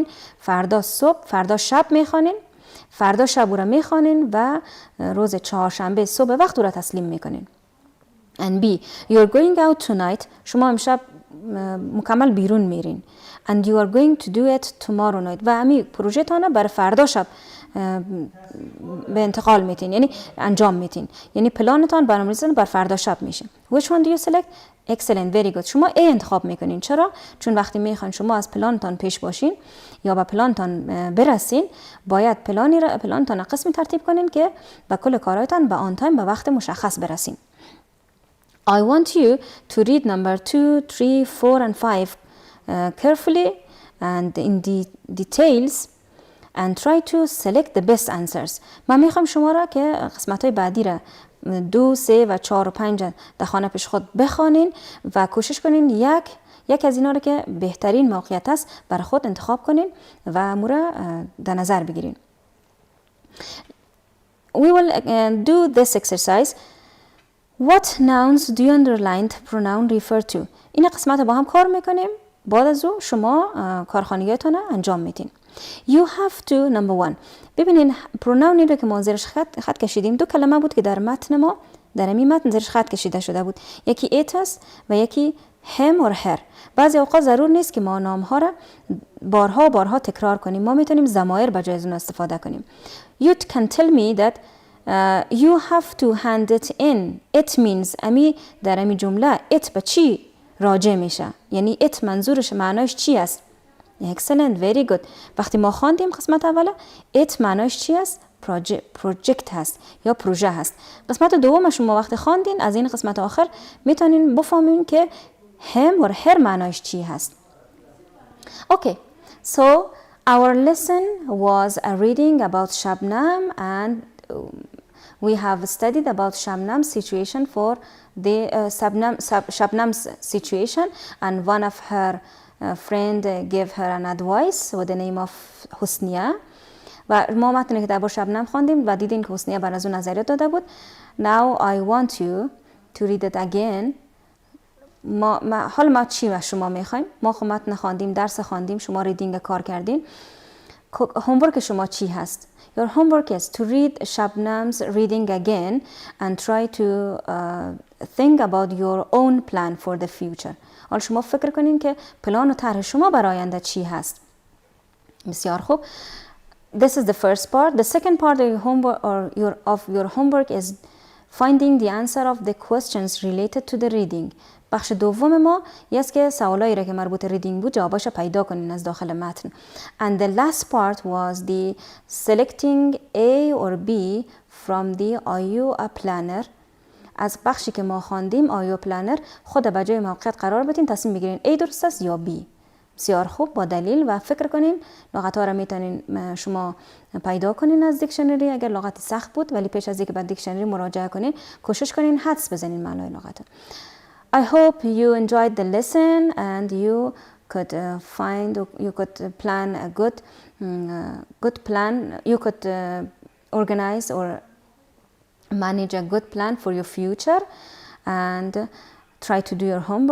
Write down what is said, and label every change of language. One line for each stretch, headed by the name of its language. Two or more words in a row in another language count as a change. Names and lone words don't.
Persian: فردا شب میخوانین. فردا شب او را میخوانین و روز چهارشنبه صبح وقت او را تسلیم میکنین.
English: And B. You're going out tonight.
Persian: شما امشب مکمل بیرون میرین.
English: And you are going to do it tomorrow night.
Persian: و امی پروژه تانه برای فردا شب به انتقال میتین، یعنی انجام میتین، یعنی پلانتان برنامه‌ریزی بر فردا شب میشه.
English: Which one do you select? Excellent, very good.
Persian: شما A انتخاب میکنین. چرا؟ چون وقتی میخواین شما از پلانتان پیش باشین یا به پلانتان برسین، باید پلانتان قسمی ترتیب کنین که به کل کارهایتان به آن تایم به وقت مشخص برسین.
English: I want you to read number 2, 3, 4 and 5 carefully and in details and try to select the best answers.
Persian: من میخوام شما را که قسمت‌های بعدی را 2, 3 و 4 و 5 در خانه پیش خود بخوانین و کوشش کنین یک از اینا را که بهترین موقعیت است برای خود انتخاب کنین و مورا در نظر بگیرین.
English: We will do this exercise. What nouns do you underlined pronoun refer to?
Persian: این قسمت با هم کار میکنیم. بعد از او شما کارخانگیتون انجام میدین.
English: You have to number 1.
Persian: ببینین پروناونی رو که ما زیرش خط کشیدیم، دو کلمه بود که در متن ما در این متن زیرش خط کشیده شده بود. یکی it است و یکی
English: him or her.
Persian: بعضی اوقات ضرور نیست که ما نامها را بارها تکرار کنیم. ما میتونیم ضمایر به جای از اون استفاده کنیم.
English: You can tell me that you have to hand it in. It means
Persian: امی در امی جمله it به چی راجع میشه؟ یعنی it منظورش معناش چی است؟
English: Excellent, very good.
Persian: وقتی ما خواندیم قسمت اوله it معناش چی است؟ project هست یا پروژه هست. قسمت دوم شما وقتی خواندین از این قسمت آخر میتونین بفهمین که
English: him or her
Persian: معناش چی هست.
English: Okay, so Our lesson was a reading about Shabnam, and we have studied about Shabnam's situation for the Shabnam's situation, and one of her friend gave her an advice with the name of حسنیه
Persian: و ما متنی که درباره شبنم خواندیم و دیدیم که حسنیه بر از اون نظریات داده بود.
English: Now I want you to read it again.
Persian: حالا ما چی و شما میخوایم؟ ما خب متن خواندیم، درس خواندیم، شما ریدینگ کار کردین. هومورک شما چی هست؟
English: Your homework is to read Shabnam's reading again and try to think about your own plan for the future.
Persian: حالا شما فکر کنین که پلان و طرح شما برای آینده چی هست. بسیار خوب.
English: This is the first part. The second part of your homework is finding the answer of the questions related to the reading.
Persian: بخش دوم ما یه است که سوالایی را که مربوط ریدینگ بود جواباش را پیدا کنین از داخل متن.
English: And the last part was the selecting A or B from the IU planner.
Persian: از بخشی که ما خواندیم IU planner خود به جای موقعیت قرار بدین، تصمیم بگیرین A درست است یا B. بسیار خوب، با دلیل و فکر کنین. لغت‌ها را میتونین شما پیدا کنین از دیکشنری اگر لغتی سخت بود، ولی پیش از اینکه به دیکشنری مراجعه کنین کوشش کنین حدس بزنین معنای لغت.
English: I hope you enjoyed the lesson and you could plan a good plan. You could organize or manage a good plan for your future and try to do your homework.